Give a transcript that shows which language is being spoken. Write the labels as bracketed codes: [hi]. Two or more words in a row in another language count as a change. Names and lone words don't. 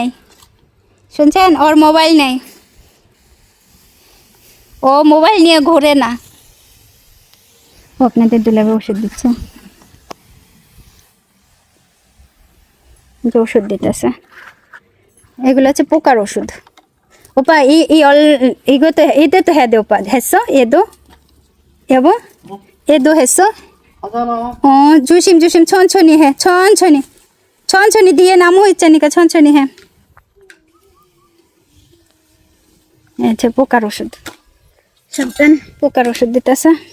[bn] শুনছেন, ওর মোবাইল নেই, ও মোবাইল নিয়ে ঘোরে না। ও আপনাদের দুলাবে ওষুধ দিচ্ছে, যে ওষুধ দিতেছে এগুলো হচ্ছে পোকার ওষুধ। [ko] ওপা 이것도 얘도 해야 돼 오빠. 했어? 여보? 얘도 했어? 하잖아. 조심 천천히 해. 천천히 뒤에 나무 있자니까 천천히 해. [bn] 제 পোকার ওষুধ। 잠깐 পোকার ওষুধ দিতেছে।